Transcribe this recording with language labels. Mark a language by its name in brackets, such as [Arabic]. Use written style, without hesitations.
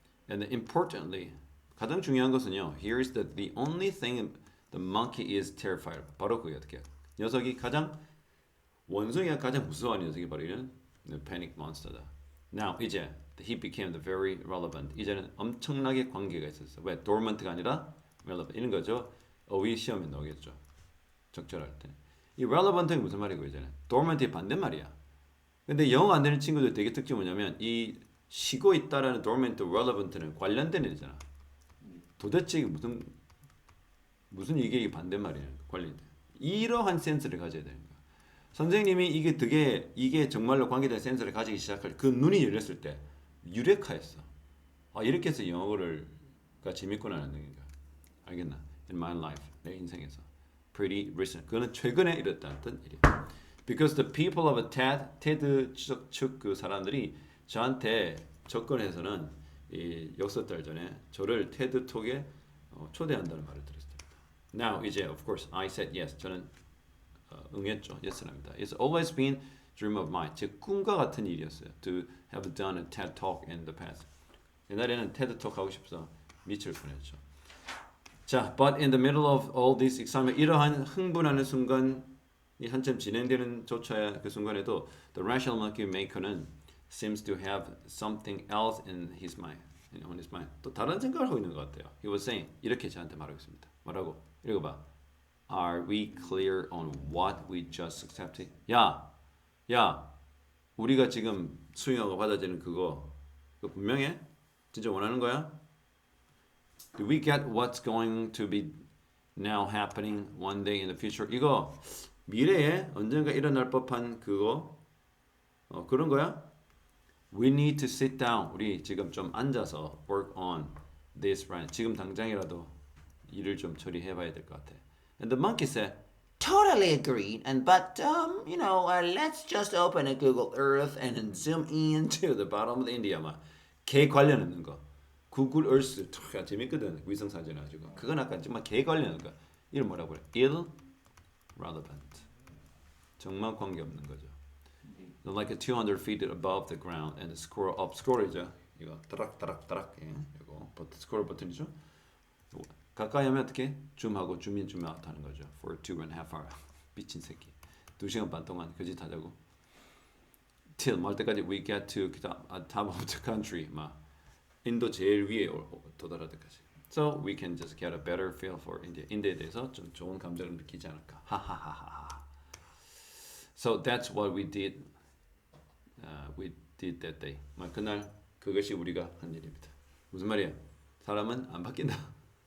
[English] And importantly [Korean] 가장 중요한 것은요. [English] Here's the only thing the monkey is terrified of. [Korean] 바로 그게 어떻게 녀석이 원숭이가 가장 무서워하는 녀석이 바로 이런 패닉 몬스터다. [English] Now 이제 he became the very relevant. [Korean] 이제는 엄청나게 관계가 있었어. 왜? dormant가 아니라 relevant. 이런 거죠. 어휘 시험에 나오겠죠. 적절할 때. 이 relevant는 무슨 말이고 이제는 dormant의 반대말이야. 근데 영어 안 되는 친구들 되게 특징이 뭐냐면 이 쉬고 있다라는 dormant, relevant는 관련된 일이잖아. 도대체 무슨 이게 반대말이야. 관련돼. 이러한 센스를 가져야 되는 거야. 선생님이 이게 정말로 관계된 센스를 가지기 시작할 그 눈이 열렸을 때 유레카였어. 이렇게 해서 영어가 재밌구나라는 얘기가. 알겠나? [English] In my life, [Korean] 내 인생에서. [English] Pretty recent. [Korean] 그거는 최근에 일어났던 일이야. [English] Because the people of TED [Korean] 측 그 사람들이 저한테 접근해서는 이 6달 전에 저를 테드 톡에 초대한다는 말을 들었습니다. [English] Now 이제 of course I said yes. [Korean] 저는 응했죠. Yes랍니다. [English] It's always been dream of mine. [Korean] 제 꿈과 같은 일이었어요. [English] To have done a TED talk in the past. [Korean] 옛날에는 테드 톡 하고 싶어서 미칠 뻔했죠. [English] 자, but in the middle of all this excitement, [Korean] 이러한 흥분하는 순간이 한참 진행되는 조차의 그 순간에도 [English] the rational monkey maker는 seems to have something else in his mind, on his mind. [Korean] 또 다른 생각을 하고 있는 것 같아요. [English] He was saying [Korean] 이렇게 저한테 말하고 있습니다. 뭐라고? 읽어봐. [English] Are we clear on what we just accepted? [Korean] 야, 우리가 지금 수용하고 받아들이는 그거 분명해? 진짜 원하는 거야? [English] Do we get what's going to be now happening one day in the future. [Korean] 이거 미래에 언젠가 일어날 법한 그거 그런 거야? [English] We need to sit down. [Korean] 우리 지금 좀 앉아서 [English] work on this right. [Korean] 지금 당장이라도 일을 좀 처리해봐야 될 것 같아. [English] And the monkey said, Totally agreed. And but let's just open a Google Earth and then zoom in. to the bottom of the India. [Korean] 개 관련 없는 거. 구글 얼스 재밌거든. 위성 사진 가지고. 그건 아까 정말 개 관련 없는 거. 이름 뭐라고 그래? irrelevant. 정말 관계 없는 거죠. [English] Like 200 feet above the ground and scroll up. [Korean] scroll이죠. 이거 따락따락따락. 예. 이거 스크롤 버튼이죠. 가까이 하면 어떻게? 줌하고 줌인 줌아웃 하는 거죠. [English] For 2.5 hours. [Korean] 미친 새끼. 2시간 반 동안 그 짓 하자고. [English] Till [Korean] 말 때까지 [English] we get to top of the country. [Korean] 막 인도 제일 위에 도달할 때까지. [English] So we can just get a better feel for India. [Korean] 인디아에 대해서 좀 좋은 감정을 느끼지 않을까. [English] 하하하하. So that's what we did. We did that day. [Korean] 그날 그것이 우리가 한 일입니다. 무슨 말이야? 사람은 안 바뀐다.